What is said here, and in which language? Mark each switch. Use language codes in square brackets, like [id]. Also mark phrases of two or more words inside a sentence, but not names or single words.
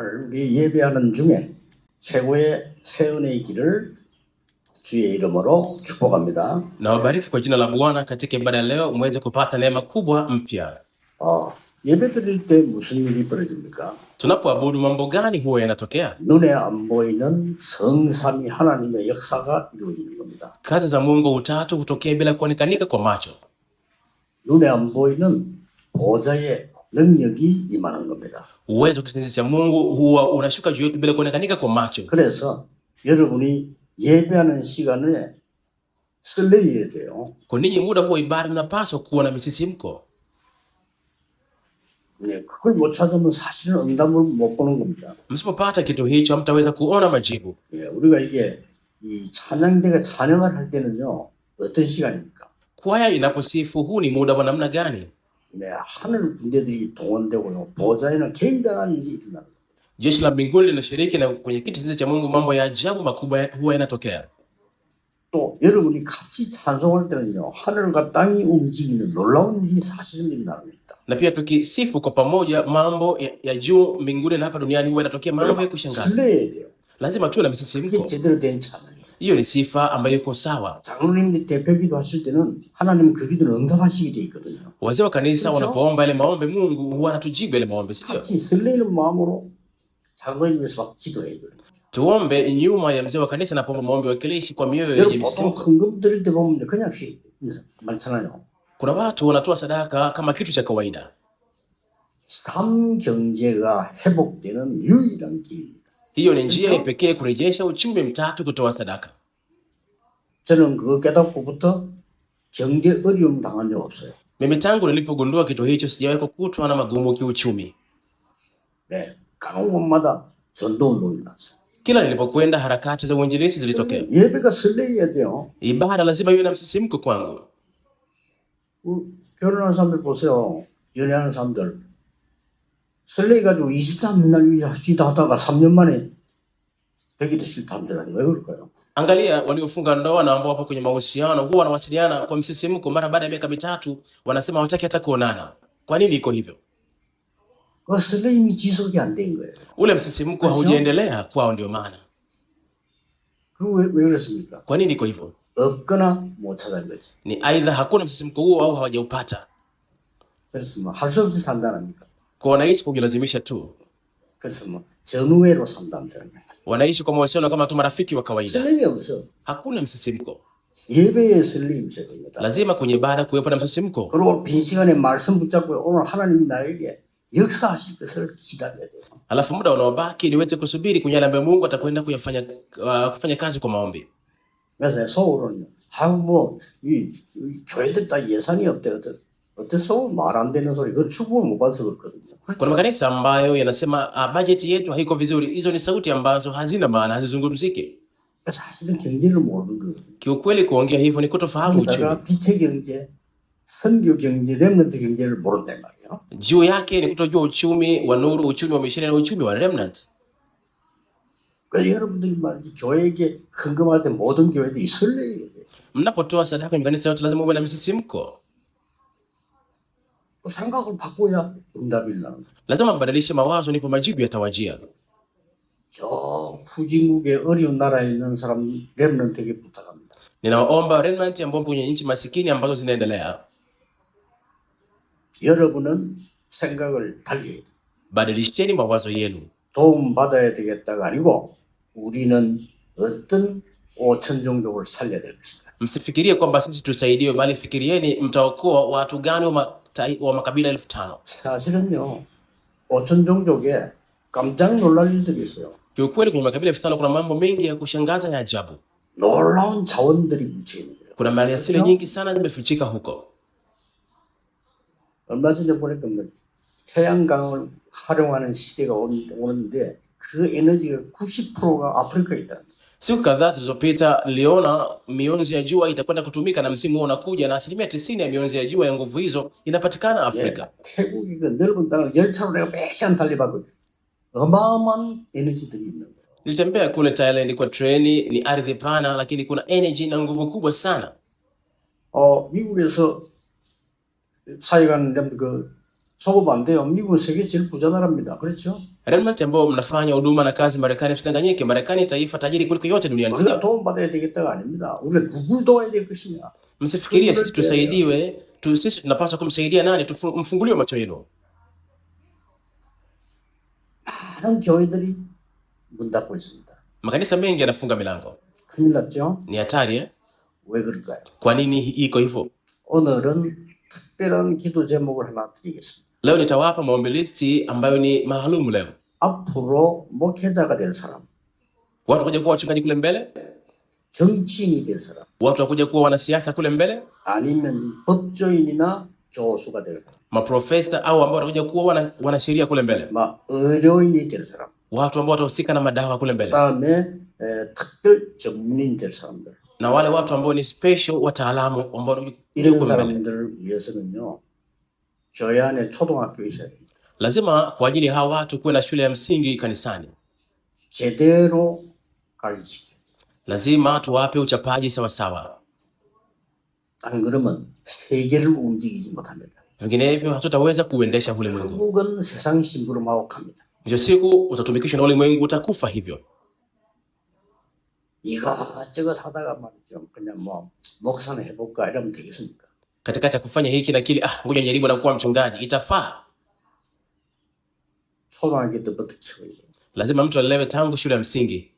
[ko] 우리 예배하는 중에 최고의 새은혜의 길을 주의 이름으로 축복합니다. [sw] Nawabariki kwa jina la Bwana katika ibada ya leo muweze kupata neema kubwa mpya. [ko] 예배 드릴 때 무슨 일이 벌어집니까? [sw] Tunapoabudu mambo gani huwa yanatokea? [ko] 눈에 안 보이는 성삼위 하나님의 역사가 이루어지는 겁니다. [sw] Kazi za Mungu utatu hutokea bila kuonekanika kwa macho. [ko] 눈에 안 보이는 보좌의 능력이 임하는 겁니다. [sw] Uwezo wa Mungu huwa unashuka juu yetu bila kuonekanika kwa macho. [ko] 그래서 여러분이 예배하는 시간에 설레야 돼요. [sw] Kwa ninyi muda huwa ibada unapaswa kuwa na misisimko. [ko] 네, 그걸 못 찾으면 사실은 응답을 못 보는 겁니다. [sw] Msipopata kitu hicho hamtaweza kuona majibu. [ko] 예, 우리가 이게 이 찬양대가 찬양을 할 때는요, 어떤 시간입니까? [sw] Kwaya inaposifu huu ni muda wa namna gani? [ko] 네, 하늘 군대들이 동원되고요, 보좌에는 굉장한 일이 일어납니다. [sw] Jeshi la mbinguni linashiriki na kwenye kiti cha Mungu mambo ya ajabu makubwa huwa yanatokea. [ko] 또 여러분이 같이 찬송할 때는요, 하늘과 땅이 움직이는 놀라운 일이 사실은 일어납니다. [sw] Na pia tukisifu kwa pamoja mambo ya juu mbinguni na hapa duniani huwa yanatokea mambo ya kushangaza. [ko] 설레야 돼요. [sw] Lazima tuwe na [ko] 그게 [sw] msisimko. [ko] 제대로 된 찬양이에요. [sw] Hiyo ni sifa ambayo iko sawa. [ko] 장로님 대표기도 하실 때는 하나님 그 기도를 응답하시게 돼 있거든요. [sw] Wazee wa kanisa [ko] 그렇죠? [sw] wanapoomba ile maombi Mungu huwa anatujibu ile maombi, sio? [ko] 같이 설레는 마음으로 장로님 위해서 막 기도해야 돼요. [sw] Tuombe nyuma ya mzee wa kanisa anapoomba maombi wakilishi kwa mioyo yenye [ko] 여러분 보통 [sw] msisimko. [ko] 헌금 드릴 때 보면 그냥 많잖아요. [sw] Kuna watu wanatoa sadaka kama kitu cha kawaida. [ko] 삼경제가 회복되는 유일한 길입니다. [sw] Hiyo ni njia pekee kurejesha uchumi mtatu, kutoa sadaka. [ko] 저는 그거 깨닫고부터 경제 어려움 당한 적 없어요. [sw] Mimi tangu nilipogundua kitu hicho sijawahi kukutwa na magumu kiuchumi. [ko] 네, 가는 곳마다 전도운동이 났어요. [sw] Kila nilipokwenda harakati za uinjilisti zilitokea. [ko] 예배가 설레야 돼요. [sw] Ibada lazima iwe na msisimko kwangu. [ko] 결혼하는 사람들 보세요. 연애하는 사람들. 설레가지고 23날 하시다 하다가 3년 만에 되기도 싫다 하더라고요. 왜 그럴까요? [sw] Angalia waliofunga ndoa na ambao wapo kwenye mahusiano huwa wanawasiliana kwa msisimko, mara baada ya miaka mitatu wanasema hawataki hata kuonana. Kwa nini iko hivyo? [ko] 그 설레임이 지속이 안 된 거예요. [sw] Ule msisimko haujaendelea kwao, ndio maana. [ko] 왜 그렇습니까? [sw] Kwa nini iko hivyo? [ko] 없거나 못 찾은 거지. [sw] Ni aidha hakuna msisimko huo au hawajaupata. [ko] 그래서 뭐 할 수 없이 산다랍니까? [sw] Kwa wanaishi kujilazimisha tu. [ko] 그래서 뭐 전우회로 산다는 거예요. [sw] Wanaishi kwa mahusiano kama tu marafiki wa kawaida. [ko] 설렘이 없어. [sw] Hakuna msisimko. [ko] 예배에 설렘이 있어야 됩니다. [sw] Lazima kwenye ibada kuwepo na msisimko. [ko] 그리고 빈 시간에 말씀 붙잡고 오늘 하나님이 나에게 역사하실 것을 기다려야 돼요. [sw] Alafu muda unaobaki niweze kusubiri kwenye yale ambayo Mungu atakwenda kufanya kazi kwa maombi. [ko] 그래서 속으로는 이 교회들 다 예산이 없대. 어때 속으로 말 안 되는 소리. 그걸 축복을 못 받아서 그렇거든요. [sw] Kuna makanisa ambayo yanasema bajeti yetu haiko vizuri. Hizo ni sauti ambazo hazina maana, hazizungumziki. [ko] 사실은 경제를 모르는 거거든요. [sw] Kiukweli kuongea hivyo ni kutofahamu uchumi. [ko] 빛의 경제, 선교 경제, 렘넌트 경제를 모른단 말이에요. [sw] Juu yake ni kutojua uchumi wa nuru, uchumi wa misheni na uchumi wa remnant. [ko] 그래서 여러분들이 말이지 교회에게 헌금할 때 모든 교회들이 설레야 돼요. [sw] Mnapotoa sadaka kwenye kanisa yote lazima uwe na msisimko. [ko] 생각을 바꿔야 응답이 나는 거예요. [sw] Lazima mbadilishe mawazo, ndipo majibu yatawajia. [ko] 저 후진국의 어려운 나라에 있는 사람 렘넌트에게 부탁합니다. [sw] Ninaomba remnant ambao kwenye nchi masikini ambazo zinaendelea. [ko] 여러분은 생각을 달리 해야 돼요. [sw] Badilisheni mawazo yenu. [ko] 도움 받아야 되겠다가 아니고 우리는 어떤 5천 종족을 살려야 될 것이다. [sw] Msifikirie kwamba sisi tusaidiwe, bali fikirieni mtaokoa watu gani wa makabila 5,000. [ko] 사실은요, 5천 종족에 깜짝 놀랄 일들이 있어요. [sw] Kiukweli kwenye makabila 5,000 kuna mambo mengi ya kushangaza ya ajabu. [ko] 놀라운 자원들이 묻혀 있는 거예요. [sw] Kuna maliasili nyingi sana zimefichika huko. [ko] 얼마 전에 보니까 태양광을 활용하는 시대가 오는데 그 에너지가 90%가 아프리카에 있다. [sw] Siku kadhaa zilizopita niliona mionzi ya jua itakwenda kutumika na msimu huu unakuja, na 90% ya mionzi ya jua ya nguvu hizo inapatikana Afrika. [ko] 태국이 그 넓은 땅을 열차로 내가 몇 시간 달려봤거든요. 어마어마한 에너지들이 있는 거예요. [sw] Nilitembea kule Thailand kwa treni, ni ardhi pana lakini kuna energy na nguvu kubwa sana. [ko] 미국에서 사회가 그 소급 안 돼요. 미국은 세계 제일 부자 나라입니다. 그렇죠? [sw] Raymond, ambao mnafanya huduma na kazi Marekani, msidanganyike, Marekani taifa tajiri kuliko yote duniani. [ko] 우리가 도움받아야 되겠다가 아닙니다. 우리가 누굴 도와야 될 것이냐. [sw] Msifikirie sisi tusaidiwe, sisi tunapaswa kumsaidia nani? Mfunguliwe macho yenu. [ko] 많은 교회들이 문 닫고 있습니다. [sw] Makanisa mengi yanafunga milango. [ko] 큰일 났죠? [sw] Ni hatari eh? [ko] 왜 그럴까요? [sw] Kwa nini iko hivyo? [ko] 오늘은 특별한 기도 제목을 하나 드리겠습니다. [sw] Leo nitawapa maombi listi ambayo ni maalum leo. [ko] 앞으로 목회자가 될 사람, [sw] Watu wakuja kuwa wachungaji kule mbele, [ko] 정치인이 될 사람, [sw] watu wakuja kuwa wanasiasa kule mbele, [ko] 아니면 법조인이나 교수가 될 사람, [sw] maprofesa au ambao watakuja kuwa wanasheria kule mbele, [ko] 막 의료인이 될 사람, [sw] watu ambao watahusika na madawa kule mbele, [ko] 그다음에 특별 전문인 될 사람들. [sw] na wale watu ambao ni special wataalamu ambao [ko] 이런 [sw] kule mbele. [ko] 사람들을 위해서는요, 교회 안에 초등학교 있어야 돼요. [sw] Lazima kwa ajili ya hawa watu kuwe na shule ya msingi kanisani. [ko] 제대로 가르치기. [sw] Lazima tuwape uchapaji sawasawa. [ko] 안 그러면 세계를 움직이지 못합니다. [sw] Vinginevyo hatutaweza kuendesha ulimwengu. [ko] 결국은 세상 심부름하고 갑니다. [sw] Mwisho siku utatumikishwa na ulimwengu, utakufa hivyo. [ko] 이것저것 하다가 말이죠. 그냥 뭐 목사는 해볼까 이러면 되겠습니까? [sw] Katikati ya kufanya hiki na kile, ngoja nijaribu na kuwa mchungaji, itafaa? [ko] 초등학교 때부터 키워야 돼요. [sw] Lazima mtu alelewe tangu shule ya msingi.